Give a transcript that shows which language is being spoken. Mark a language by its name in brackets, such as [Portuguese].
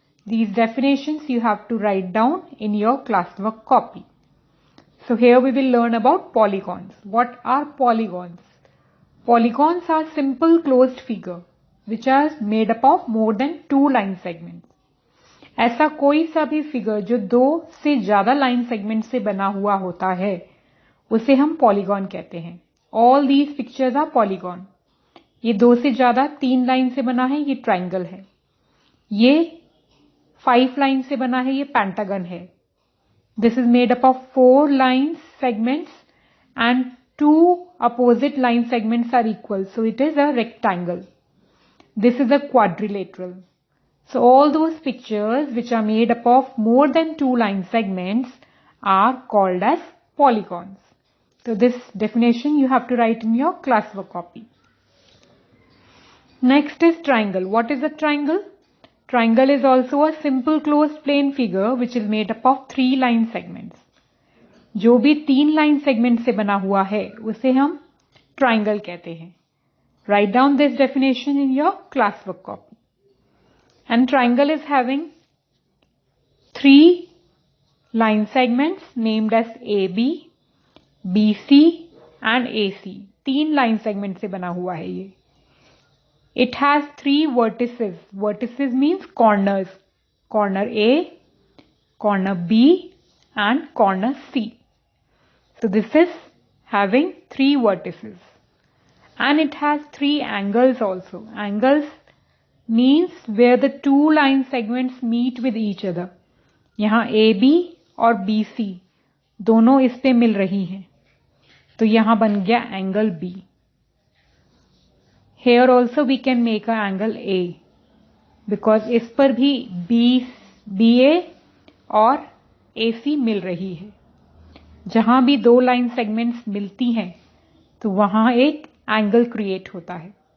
[English] These definitions you have to write down in your classwork copy. So here we will learn about polygons. What are polygons? Polygons are simple closed figure which are made up of more than 2 line segments. [Hindi] ऐसा कोई सा भी figure जो 2 से ज्यादा line segment से बना हुआ होता है उसे हम पॉलीगॉन कहते हैं. [English] All these pictures are polygon. [Hindi] ये 2 से ज्यादा 3 लाइन से बना है, ये ट्राइंगल है. ये 5 लाइन से बना है, ये पेंटागन है. [English] This is made up of 4 line segments and 2 opposite line segments are equal. So it is a rectangle. This is a quadrilateral. So all those pictures which are made up of more than 2 line segments are called as polygons. So this definition you have to write in your classwork copy. Next is triangle. What is a triangle? Triangle is also a simple closed plane figure which is made up of 3 line segments. [Hindi] जो भी 3 line segment से बना हुआ है उसे हम triangle कहते हैं. [English] Write down this definition in your classwork copy. And triangle is having 3 line segments named as AB, BC and AC. [Hindi] 3 line segment से बना हुआ है ये. [English] It has 3 vertices. Vertices means corners. Corner A, corner B and corner C. So this is having 3 vertices. And it has 3 angles also. Angles means where the 2 line segments meet with each other. [Hindi] यहाँ AB और BC दोनों इस पे मिल रही हैं. तो यहाँ बन गया angle B. [English] Here also we can make an angle A because [Hindi] इस पर भी BA और AC मिल रही है. जहां भी 2 लाइन सेगमेंट्स मिलती हैं तो वहां एक एंगल क्रिएट होता है.